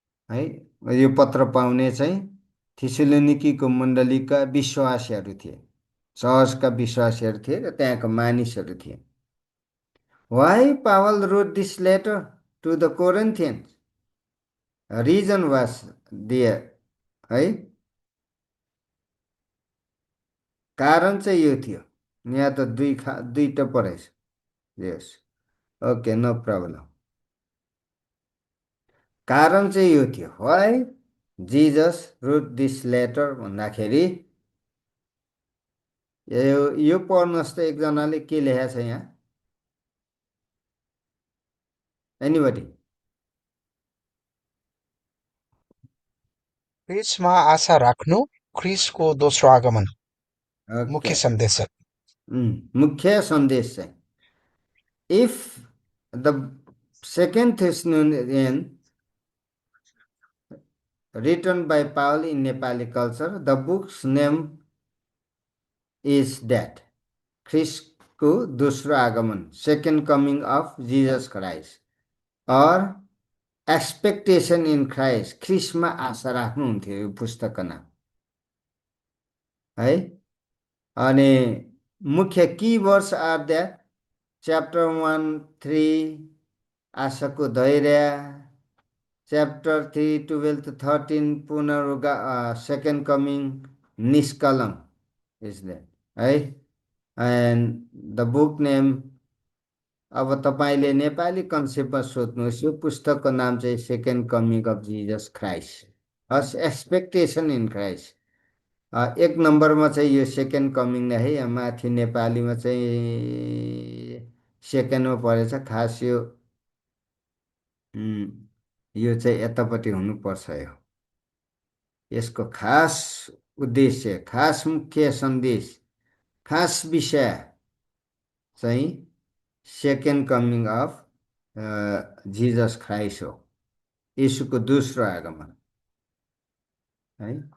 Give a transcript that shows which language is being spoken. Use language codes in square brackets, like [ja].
[ne] है, यो पत्र पाउने चाहिँ थिस्सलुनीकीको मण्डलीका विश्वासीहरू थिए, चर्चका विश्वासीहरू थिए र त्यहाँका मानिसहरू थिए। [en] Why Paul wrote this letter to the Corinthians? A reason was there, है। [ne] कारण चाहिँ यो थियो। यहाँ त दुईटा परेछ। [en] Yes, okay, no problem. [ne] कारण चाहिँ यो थियो। [en] why Jesus wrote this letter [ne] भन्दाखेरि यो पढ्नुहोस् त एकजनाले के लेखेको छ यहाँ। [en] Anybody? [ne] क्रिसमा आशा राख्नु, क्रिसको दोस्रो आगमन। मुख्य सन्देश। मुख्य सन्देश चाहिँ [en] if the second Thessalonian written by Paul in Nepali culture, the book's name is that Christको दोस्रो आगमन, second coming of Jesus Christ, or expectation in Christ, [ne] ख्रिस्टमा आशा राख्नुहुन्थ्यो यो पुस्तकको नाम है। [en] अनि मुख्य keywords are that chapter 1, 3 [ne] आशाको धैर्य, [en] Chapter 3, 12 to 13 second coming निष्कलम is that है। And the book name, [ne] अब तपाईँले नेपाली कन्सेप्टमा सोध्नुहोस्, यो पुस्तकको नाम चाहिँ [en] Second coming of Jesus Christ, हस् expectation in Christ. [ne] एक नम्बरमा चाहिँ यो सेकेन्ड कमिङ नै है। यहाँ माथि नेपालीमा चाहिँ सेकेन्डमा परेछ। खास यो चाहिँ यतापट्टि हुनुपर्छ। यसको खास उद्देश्य, खास मुख्य सन्देश, खास विषय चाहिँ second coming of Jesus Christ हो, यीशुको दोस्रो आगमन है।